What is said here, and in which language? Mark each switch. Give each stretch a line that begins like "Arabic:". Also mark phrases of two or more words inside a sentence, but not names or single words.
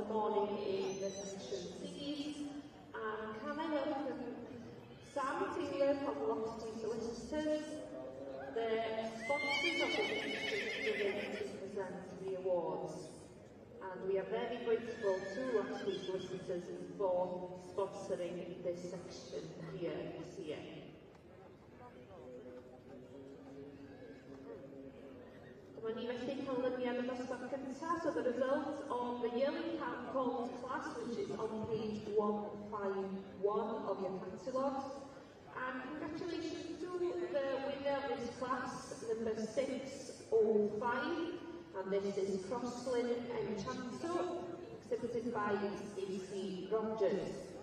English: morning in the section C's. And can I welcome Sam Taylor from Locksley Solicitors, the sponsors of the event to present the awards. And we are very grateful to Locksley Solicitors for sponsoring this section here this year.
Welsh: Dyma ni felly canlyniad y dosbarth cyntaf,
English: so the result of the yearly Colt class, which is on page 151 of your catalogues. And congratulations to the winner of this class, number 605, and this is Crosslyn Enchanto, exhibited by Stacey Rogers.